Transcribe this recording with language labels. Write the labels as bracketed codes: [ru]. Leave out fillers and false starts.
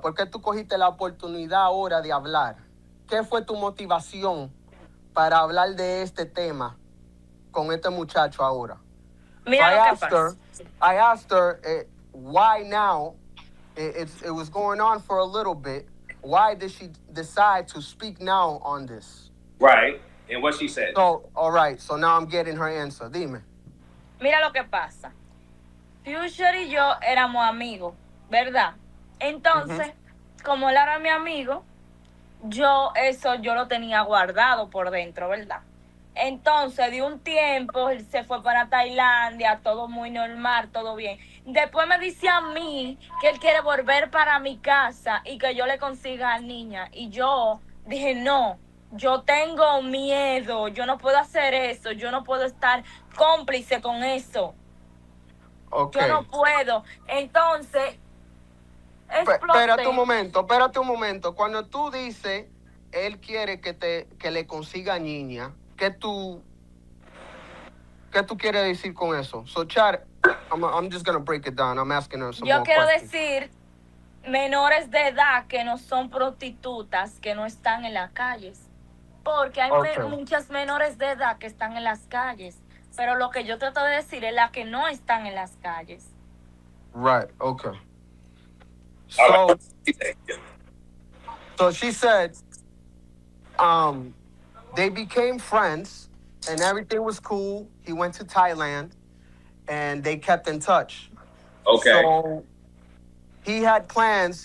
[es] ¿Por qué tú cogiste la oportunidad ahora de hablar? ¿Qué fue tu motivación para hablar de este tema con este muchacho ahora? Mira [en] So I asked her why now. It was going on for a little bit. Why did she decide to speak now on this? Right. And what she said. So, all right. So now I'm getting her answer. [es] Dime. Mira lo que pasa. Future y yo éramos amigos. ¿verdad? Entonces, como él era mi amigo, yo lo tenía guardado por dentro, ¿verdad? Entonces, de un tiempo, él se fue para Tailandia, todo muy normal, todo bien. Después me dice a mí que él quiere volver para mi casa y que yo le consiga a niña. Y yo dije, no, yo tengo miedo, yo no puedo hacer eso, yo no puedo estar cómplice con eso. [en] Ok. [es] Yo no puedo. Entonces, Espérate un momento. Cuando tú dices, él quiere que le consiga niña, ¿qué tú quieres decir con eso? [en] So, Chad, I'm just going to break it down. I'm asking her some [es] yo [en] more [es] quiero [en] questions. [es] decir menores de edad que no son prostitutas, que no están en las calles. Porque hay muchas menores de edad que están en las calles. Pero lo que yo trato de decir es las que no están en las calles. [en] Right, okay. So she said, they became friends and everything was cool. He went to Thailand and they kept in touch. Okay. So he had plans.